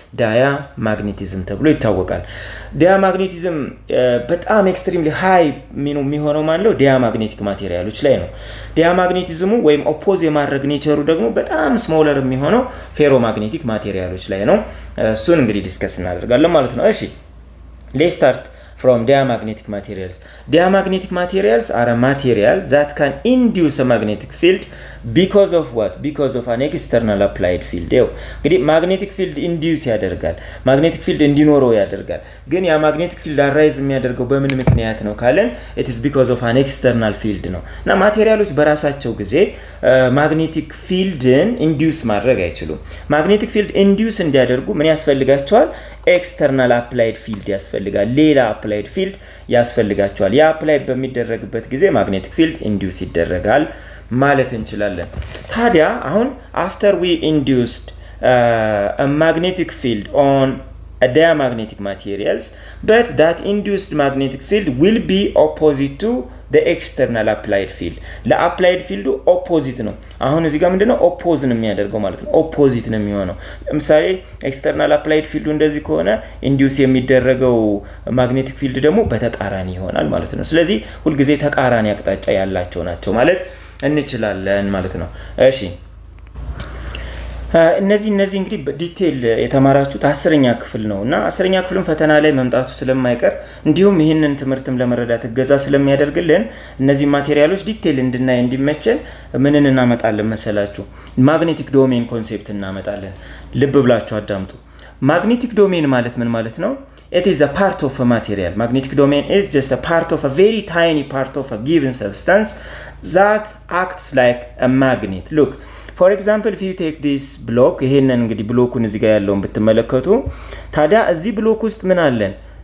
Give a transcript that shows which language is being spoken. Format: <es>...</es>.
<am>ዳያማግኔቲዝም ተብሎ ይታወቃል። ዲያማግኔቲዝም በጣም ኤክስትሪምሊ ሃይ የሚሆነው ማለት ነው ዲያማግኔቲክ ማቴሪያሎች ላይ ነው። ዲያማግኔቲዝሙ ወይም ኦፖዝ የማድረግ ኔቸሩ ደግሞ በጣም ስሞለር የሚሆነው ፌሮማግኔቲክ ማቴሪያሎች ላይ ነው። እሱን እንግዲህ ዲስከስ እናደርጋለን ማለት ነው። እሺ let's start from diamagnetic materials.</am> <en>Diamagnetic materials are a material that can induce a magnetic field because of what? Because of an external applied field.</en> <am>እንግዲህ magnetic field induce ያደርጋል፣ magnetic field እንዲኖረው ያደርጋል። ግን ያ magnetic field arise የሚያደርገው በምን ምክንያት ነው ካለን it is because of an external field ነው። እና ማቴሪያሎች በራሳቸው ጊዜ magnetic fieldን induce ማድረግ አይችሉም። magnetic field induce እንዲያደርጉ ምን ያስፈልጋቸዋል?</am> <en>ኤክስተርናል አፕላይድ ፊልድ ያስፈልጋል። ሌላ አፕላይድ ፊልድ ያስፈልጋቸዋል። ያ አፕላይ በሚደረግበት ጊዜ ማግኔቲክ ፊልድ ኢንዲዩስ ይደረጋል ማለት እንችላለን። ታዲያ አሁን after we induced a magnetic field on a diamagnetic materials, but that induced magnetic field will be opposite to the external applied field.</en> <am>ለአፕላይድ ፊልዱ ኦፖዚት ነው። አሁን እዚህ ጋር ምንድነው ኦፖዝ ነው የሚያደርገው ማለት ነው። ኦፖዚት ነው የሚሆነው። ለምሳሌ ኤክስተርናል አፕላይድ ፊልዱ እንደዚህ ከሆነ ኢንዲዩስ የሚደረገው ማግኔቲክ ፊልድ ደግሞ በተቃራኒ ይሆናል ማለት ነው። ስለዚህ ሁሉ ጊዜ ተቃራኒ አቅጣጫ ያላቸው ናቸው ማለት እንችላለን ማለት ነው። እሺ እነዚህ እንግዲህ በዲቴል የተማራችሁት 10ኛ ክፍል ነውና 10ኛ ክፍልን ፈተና ላይ መምጣቱ ስለማይቀር እንዲሁም ይህንን ትምህርትም ለመረዳት እገዛ ስለሚያደርግልን እነዚህ ማቴሪያሎች ዲቴል እንድናይ እንዲመቸን ምንን እናመጣለን መሰላችሁ? ማግኔቲክ ዶሜን ኮንሴፕት እናመጣለን። ልብ ብላችሁ አዳምጡ። ማግኔቲክ ዶሜን ማለት ምን ማለት ነው?</am> <en>It is a part of a material. Magnetic domain is just a part of a very tiny part of a given substance that acts like a magnet.</en> <am>Look, for example, if you take this block, ይሄንን እንግዲህ ብሎኩን እዚህ ጋር ያለውን ብትመለከቱ ታዲያ እዚህ ብሎክ ውስጥ ምን አለን?</am>